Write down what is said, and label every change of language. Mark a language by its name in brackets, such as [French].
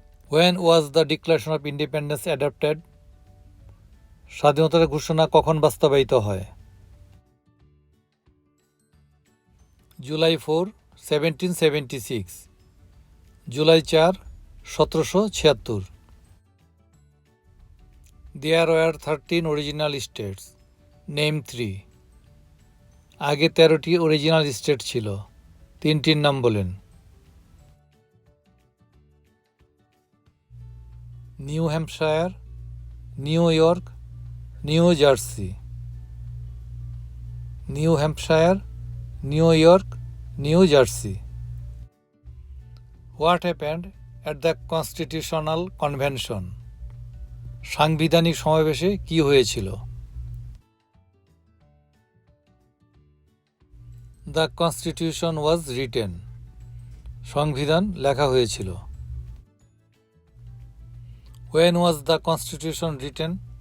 [English] When was the Declaration of Independence adopted? [Bangla] স্বাধীনতার ঘোষণা কখন বাস্তবায়িত হয়? July 4, 1776, July 4, 1776। [English] There were 13 original states. Name 3. [Bangla] আগে 13টি অরিজিনাল স্টেট ছিল, 3টির নাম বলেন। New Hampshire, new York, new jersey. New Hampshire, new York, new jersey. [English] What happened at the constitutional convention? [Bangla] সাংবিধানিক সমাবেশে কি হয়েছিল? [English] the constitution was written, [Bangla] সংবিধান লেখা হয়েছিল। [English] When was the Constitution written?